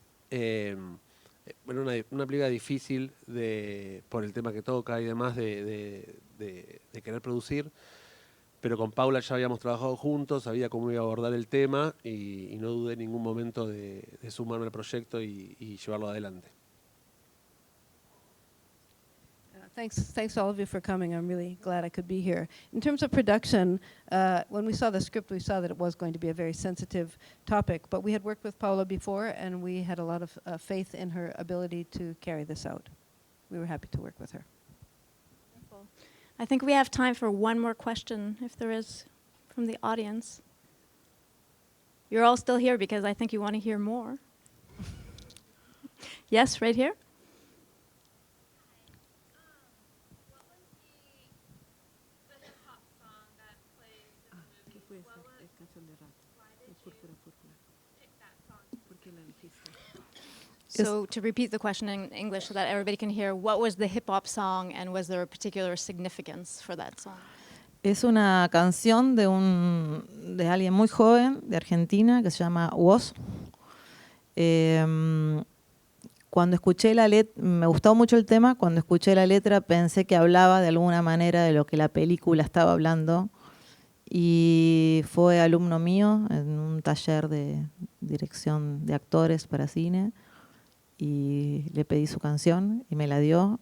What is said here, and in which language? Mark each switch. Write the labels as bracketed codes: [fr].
[es] Bueno, una película difícil por el tema que toca y demás de querer producir, pero con Paula ya habíamos trabajado juntos, sabía cómo iba a abordar el tema y no dudé en ningún momento de sumarme al proyecto y llevarlo adelante. [en] Thanks to all of you for coming. I'm really glad I could be here. In terms of production, when we saw the script, we saw that it was going to be a very sensitive topic, but we had worked with Paula before, and we had a lot of faith in her ability to carry this out. We were happy to work with her. Wonderful. I think we have time for one more question, if there is, from the audience. You're all still here because I think you want to hear more. Yes, right here. So to repeat the question in English so that everybody can hear, what was the hip hop song and was there a particular significance for that song? [es] Es una canción de alguien muy joven de Argentina que se llama Was. Cuando escuché la letra, me gustó mucho el tema, cuando escuché la letra pensé que hablaba de alguna manera de lo que la película estaba hablando y fue alumno mío en un taller de dirección de actores para cine y le pedí su canción y me la dio.